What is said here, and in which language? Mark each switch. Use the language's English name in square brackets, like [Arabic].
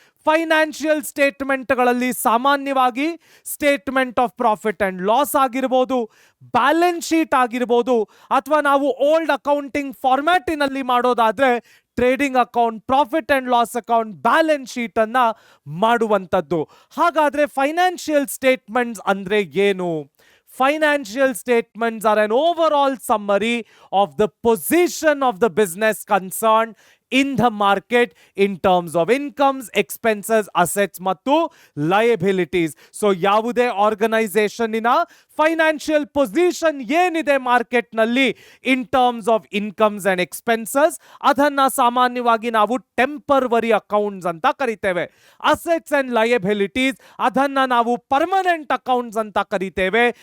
[Kannada] Financial ಸ್ಟೇಟ್ಮೆಂಟ್ಗಳಲ್ಲಿ ಸಾಮಾನ್ಯವಾಗಿ statement of profit and loss ಆಗಿರ್ಬೋದು, balance sheet ಆಗಿರ್ಬೋದು, ಅಥವಾ ನಾವು ಓಲ್ಡ್ ಅಕೌಂಟಿಂಗ್ ಫಾರ್ಮ್ಯಾಟಿನಲ್ಲಿ ಮಾಡೋದಾದ್ರೆ trading account, profit and loss account, balance sheet ಅನ್ನ ಮಾಡುವಂಥದ್ದು. ಹಾಗಾದ್ರೆ ಫೈನಾನ್ಷಿಯಲ್ ಸ್ಟೇಟ್ಮೆಂಟ್ಸ್ ಅಂದ್ರೆ ಏನು? [English] Financial statements are an overall summary of the position of the business concerned in the market in terms of incomes, expenses, assets [Kannada] ಮತ್ತು [English] liabilities. [Kannada] So ಯಾವುದೇ organisation ಇನ financial position ಏನಿದೆ market ನಲ್ಲಿ [English] in terms of incomes and expenses, [Kannada] ಅದನ್ನ ಸಾಮಾನ್ಯವಾಗಿ ನಾವು temporary accounts ಅಂತ ಕರಿತೇವೆ. ಅಸೆಟ್ಸ್ ಅಂಡ್ ಲಯಬಿಲಿಟೀಸ್ ಅದನ್ನ ನಾವು ಪರ್ಮನೆಂಟ್ ಅಕೌಂಟ್ಸ್ ಅಂತ ಕರಿತೇವೆ.